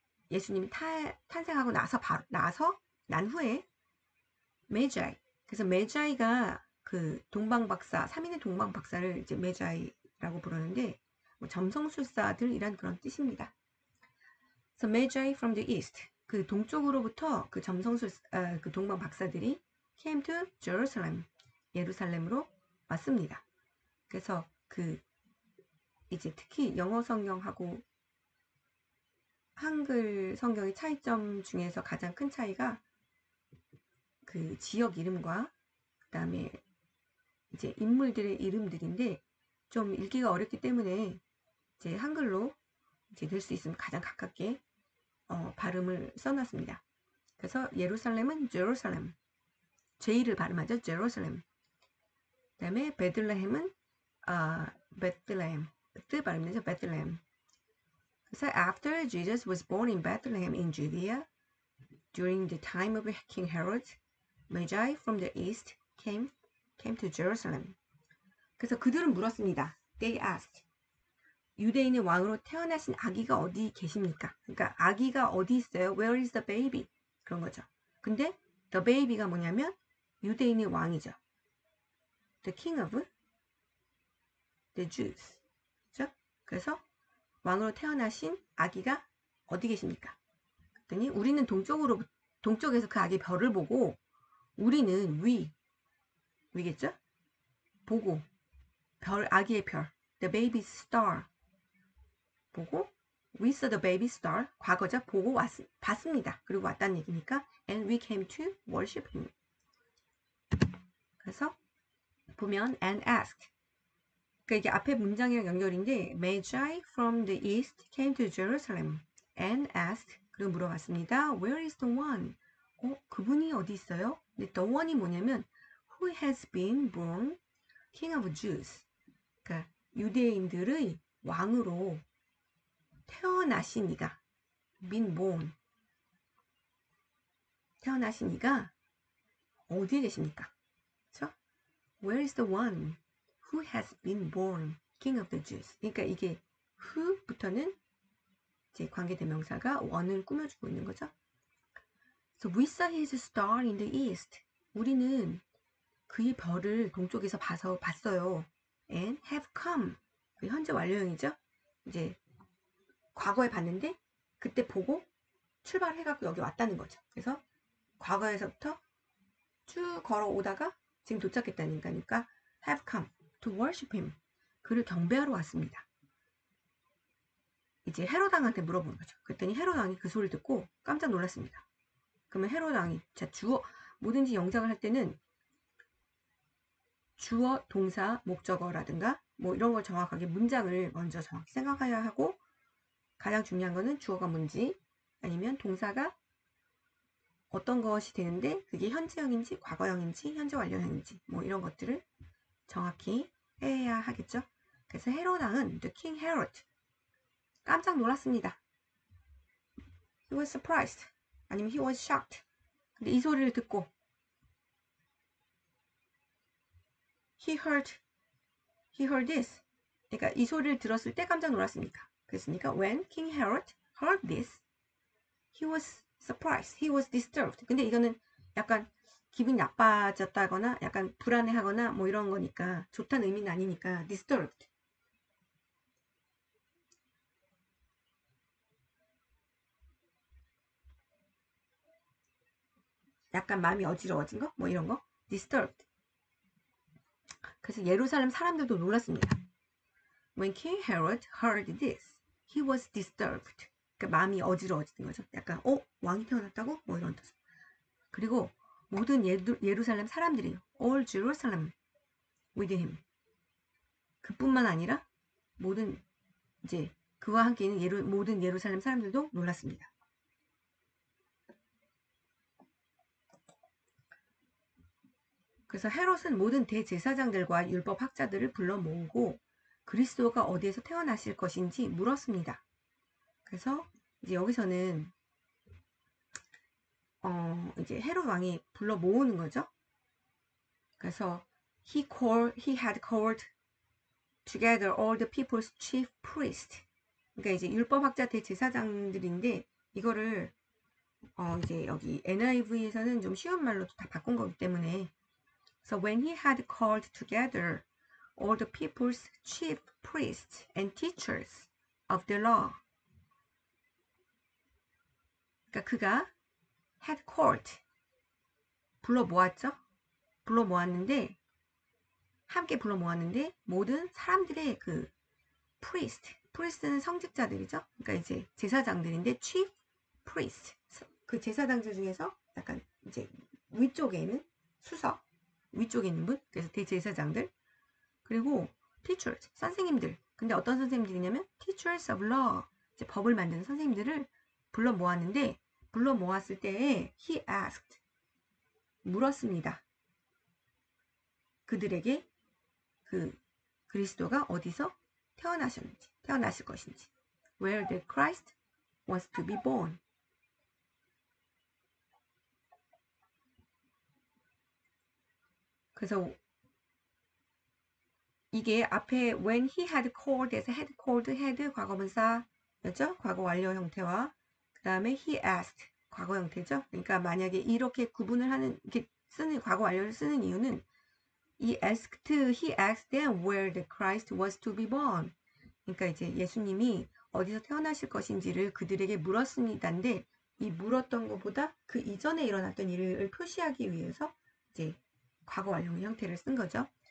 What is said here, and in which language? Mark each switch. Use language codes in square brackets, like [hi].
[ko] 예수님이 탄생하고 난 후에 메자이 그래서 메자이가 그 동방박사 3인의 동방박사를 이제 메자이라고 부르는데 뭐 점성술사들이란 그런 뜻입니다. [en] So Magi from the east [ko] 그 동쪽으로부터 그 그 동방박사들이 [en] came to Jerusalem [ko] 예루살렘으로 왔습니다. 그래서 이제 특히 영어 성경하고 한글 성경의 차이점 중에서 가장 큰 차이가 그 지역 이름과 그다음에 이제 인물들의 이름들인데 좀 읽기가 어렵기 때문에 이제 한글로 이제 될 수 있으면 가장 가깝게 발음을 써놨습니다. 그래서 예루살렘은 제루살렘, J를 발음하죠. 제루살렘. 그다음에 베들레헴은 베들레헴, 뜻 발음되죠. 베들레헴. 그래서 [en] after Jesus was born in Bethlehem in Judea during the time of King Herod, Magi from the east came to Jerusalem. [ko] 그래서 그들은 물었습니다. [en] They asked. [ko] 유대인의 왕으로 태어나신 아기가 어디 계십니까? 그러니까 아기가 어디 있어요? [en] Where is the baby? [ko] 그런 거죠. 근데 [en] the baby [ko] 가 뭐냐면 유대인의 왕이죠. [en] The king of the Jews. [ko] 그렇죠? 그래서 왕으로 태어나신 아기가 어디 계십니까? 그랬더니 우리는 동쪽에서 그 아기 별을 보고 우리는 위겠죠? 보고 아기의 별 [en] the baby's star [ko] 보고 [en] we saw the baby star [ko] 과거죠. 보고 봤습니다. 그리고 왔다는 얘기니까 [en] and we came to worship him. [ko] 그래서 보면 [en] and asked [ko] 그러니까 이게 앞에 문장이랑 연결인데 [en] Magi from the east came to Jerusalem and asked [ko] 그리고 물어봤습니다. [en] Where is the one? [ko] 그분이 어디 있어요? 근데 [en] the one이 [ko] 뭐냐면 [en] who has been born king of Jews. [ko] 그러니까 유대인들의 왕으로 태어나신 이가 [en] been born [ko] 태어나신 이가 어디에 계십니까? 그렇죠? [en] Where is the one who has been born king of the Jews? [ko] 그러니까 이게 who부터는 이제 관계대명사가 one을 꾸며주고 있는 거죠. [en] So we saw his star in the east. [ko] 우리는 그의 별을 동쪽에서 봤어요. [en] And have come. [ko] 그 현재 완료형이죠. 이제 과거에 봤는데 그때 보고 출발해갖고 여기 왔다는 거죠. 그래서 과거에서부터 쭉 걸어오다가 지금 도착했다는 거니까 [en] have come to worship him. [ko] 그를 경배하러 왔습니다. 이제 헤롯 왕한테 물어보는 거죠. 그랬더니 헤롯 왕이 그 소리를 듣고 깜짝 놀랐습니다. 그러면 헤롯 왕이 뭐든지 영작을 할 때는 주어, 동사, 목적어라든가 뭐 이런 걸 정확하게 문장을 먼저 정확히 생각해야 하고 가장 중요한 거는 주어가 뭔지 아니면 동사가 어떤 것이 되는데 그게 현재형인지 과거형인지 현재 완료형인지 뭐 이런 것들을 정확히 해야 하겠죠. 그래서 헤롯 왕은 [en] the king Herod [ko] 깜짝 놀랐습니다. [en] He was surprised 아니면 he was shocked. [ko] 근데 이 소리를 듣고 [en] he heard this. [ko] 그러니까 이 소리를 들었을 때 깜짝 놀랐으니까. 그랬으니까 [en] when King Herod heard this, he was surprised, he was disturbed. [ko] 근데 이거는 약간 기분이 나빠졌다거나 약간 불안해하거나 뭐 이런 거니까 좋다는 의미는 아니니까 disturbed. 약간 마음이 어지러워진 거? 뭐 이런 거? disturbed. 그래서 예루살렘 사람들도 놀랐습니다. [en] When King Herod heard this, he was disturbed. [ko] 그러니까 마음이 어지러워지는 거죠. 약간 왕이 태어났다고? 뭐 이런 뜻. 그리고 모든 예루살렘 사람들이 [en] all Jerusalem with him. [ko] 그뿐만 아니라 모든 이제 그와 함께 있는 모든 예루살렘 사람들도 놀랐습니다. 그래서 헤롯은 모든 대제사장들과 율법학자들을 불러 모으고 그리스도가 어디에서 태어나실 것인지 물었습니다. 그래서 이제 여기서는 이제 헤롯 왕이 불러 모으는 거죠. 그래서 [en] he had called together all the people's chief priests. [ko] 그러니까 이제 율법학자 대제사장들인데 이거를 이제 여기 NIV에서는 좀 쉬운 말로 다 바꾼 거기 때문에 [en] So when he had called together all the people's chief priests and teachers of the law. [ko] 그러니까 그가 had called 불러 모았죠. 불러 모았는데 함께 불러 모았는데 모든 사람들의 그 priest는 성직자들이죠. 그러니까 이제 제사장들인데 chief priest 그 제사장들 중에서 약간 이제 위쪽에 있는 수석 위쪽에 있는 분 그래서 대제사장들 그리고 teachers 선생님들 근데 어떤 선생님들이냐면 [en] teachers of law [ko] 이제 법을 만드는 선생님들을 불러 모았는데 불러 모았을 때에 [en] he asked [ko] 물었습니다. 그들에게 그 그리스도가 어디서 태어나실 것인지 [en] where the Christ was to be born. [ko] 그래서 이게 앞에 [en] when he had called [ko] 에서 had called had 과거분사였죠? 과거 완료 형태와 그 다음에 [en] he asked [ko] 과거 형태죠? 그러니까 만약에 이렇게 구분을 하는 이렇게 쓰는 과거 완료를 쓰는 이유는 [en] he asked them where the Christ was to be born. [ko] 그러니까 이제 예수님이 어디서 태어나실 것인지를 그들에게 물었습니다인데 이 물었던 것보다 그 이전에 일어났던 일을 표시하기 위해서 이제 과거 완료 형태를 쓴 거죠.